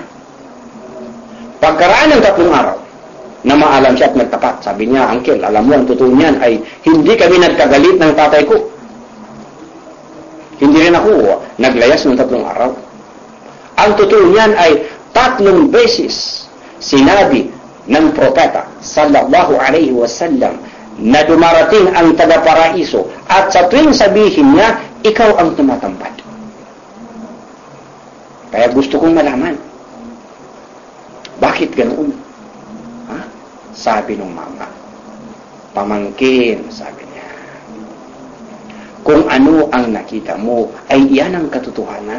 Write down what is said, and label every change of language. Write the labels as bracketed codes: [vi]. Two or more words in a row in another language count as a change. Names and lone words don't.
[tl] Pagkaraan ng 3 araw, na maalam siya at nagtapat, sabi niya, Uncle, alam mo, ang totoo niyan ay hindi kami nagkagalit ng tatay ko. Hindi rin ako naglayas ng 3 araw. Ang totoo niyan ay 3 beses Sinabi ng propeta [ar] صلى الله عليه وسلم [tl] na dumarating ang taga-paraiso at sa tuwing sabihin niya, ikaw ang tumatampad. Kaya gusto kong malaman, bakit ganoon? Ha? Sabi ng mama, pamangkin, sabi niya, kung ano ang nakita mo, ay iyan ang katotohanan.